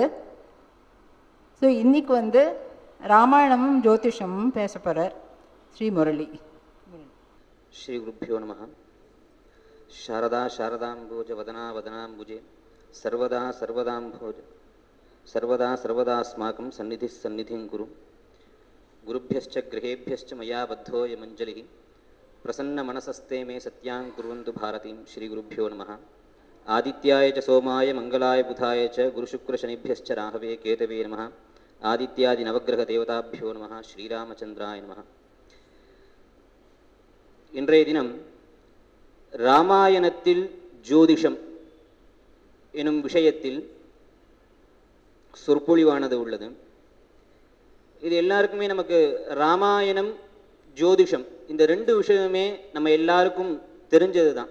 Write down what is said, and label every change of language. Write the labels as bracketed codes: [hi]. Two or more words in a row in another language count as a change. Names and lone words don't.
[ta] ஸோ இன்னைக்கு ராமாயணமும் ஜோதிஷமும் பேச போகிறார் ஸ்ரீ முரளி. [sa] श्री गुरुभ्यो नमः. शारदा शारदाम्भोज वदना वदनाम्बुजे सर्वदा सर्वदाम्भोज सर्वदा सर्वदास्माकं सन्निधि सन्निधिं कुरु. குருभ्यश्च गृहेभ्यश्च मया बद्धोऽयमञ्जलिः प्रसन्नमनसस्ते मे सत्यां कुर्वन्तु भारतीं. श्रीगुरुभ्यो नमः. आदित्याय च सोमाय मङ्गलाय बुधाय च गुरुशुक्रशनिभ्यश्च राहवे केतवे नमः. आदित्यादिनवग्रहदेवताभ्यो नमः. श्रीरामचन्द्राय नमः. [ta] இன்றைய தினம் ராமாயணத்தில் ஜோதிஷம் எனும் விஷயத்தில் சொற்பொழிவானது உள்ளது. இது எல்லாருக்குமே நமக்கு ராமாயணம் ஜோதிஷம் இந்த ரெண்டு விஷயமே நம்ம எல்லாருக்கும் தெரிஞ்சது தான்.